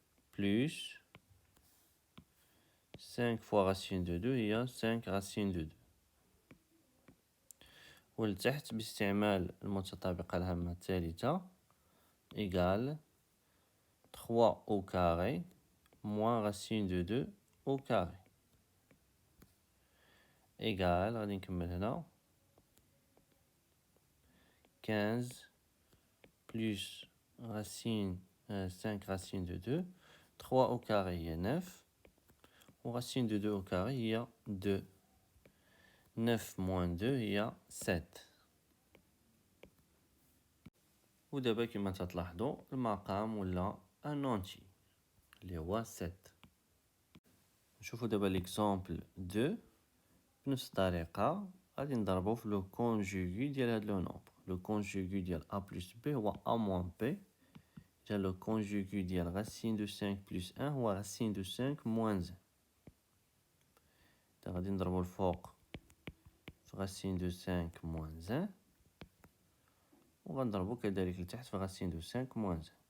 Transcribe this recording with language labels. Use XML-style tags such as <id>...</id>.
<fr>plus 5 fois racine de 2 هي 5 racine de 2.</fr> <ar>ولتحت باستعمال المتطابقة الهامة الثالثة</ar> <fr>égal 3 au carré moins racine de 2 au carré égal</fr> <ar>غادي نكمل هنا</ar> <fr>15 plus racine 5 racine de 2 3 au carré هي 9 و racine de 2 au carré هي 2 9 moins 2 هي 7 ودابا كما تلاحظوا المقام ولا ان اونتي اللي هو 7.</fr> <ar>نشوفوا دابا ليكزامبل 2 بنفس الطريقه غادي نضربو في لو كونجوغي ديال هاد لو نومبر. لو كونجوغي ديال a plus b هو a moins b. اذا لو كونجوغي ديال racine de 5 plus 1 هو</ar> <fr>racine de 5 moins 1.</fr> <ar>غادي نضربو الفوق في racine de 5 moins 1 وغنضربو كذلك لتحت في racine de 5 moins 1.</ar>